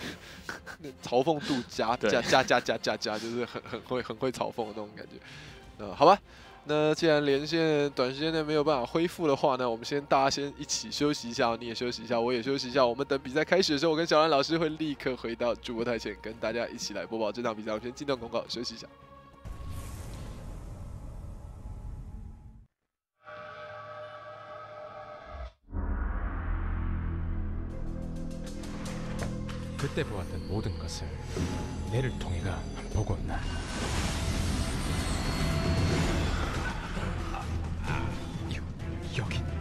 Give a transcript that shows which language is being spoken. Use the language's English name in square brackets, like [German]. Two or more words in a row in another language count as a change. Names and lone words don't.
[Chinese] 嘲讽度加，就是很会嘲讽的那种感觉。好吧。那既然连线短时间内没有办法恢复的话呢，我们大家先一起休息一下，你也休息一下，我也休息一下。我们等比赛开始的时候，我跟小兰老师会立刻回到主播台前，跟大家一起来播报这场比赛。我们先进段广告，休息一下。 [Korean] 그때 보았던 모든 것을 내를 통해가 보고 온나. 여기.